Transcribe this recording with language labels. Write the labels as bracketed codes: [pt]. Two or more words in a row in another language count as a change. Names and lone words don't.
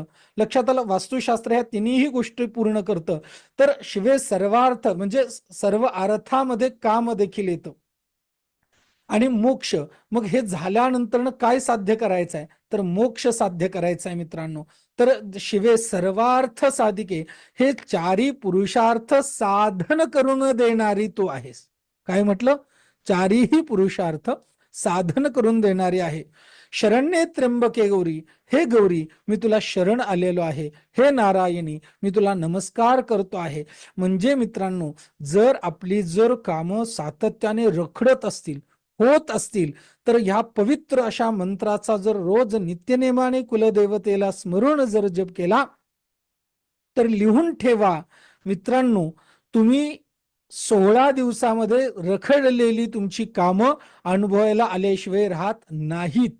[mr] लक्षात आलं? वास्तुशास्त्र ह्या तिन्ही गोष्टी पूर्ण करतं. तर [sa] शिवे सर्वार्थ [mr] म्हणजे सर्व अर्थामध्ये काम देखील येतं. आणि मोक्ष, मग हे झाल्यानंतर काय साध्य करायचं आहे? तर मोक्ष साध्य करायचं आहे मित्रांनो. [sa] तर शिवे सर्वार्थ साधिके, [mr] हे 4ही पुरुषार्थ साधन करून देणारी तू आहेस. काय म्हटलं? 4ही पुरुषार्थ साधन करून देणारी आहे. [sa] शरण्ये त्र्यंबके गौरी, [mr] हे गौरी मी तुला शरण आलेलो आहे. हे नारायणी मी तुला नमस्कार करतो आहे. म्हणजे मित्रांनो, जर आपली कामं सातत्याने रखडत असतील, होत असतील, तर ह्या पवित्र अशा मंत्राचा जर रोज नित्यनेमाने कुलदेवतेला स्मरून जर जप केला, तर लिहून ठेवा मित्रांनो, तुम्ही 16 दिवसामध्ये रखडलेली तुमची कामं अनुभवायला आल्याशिवाय राहत नाहीत.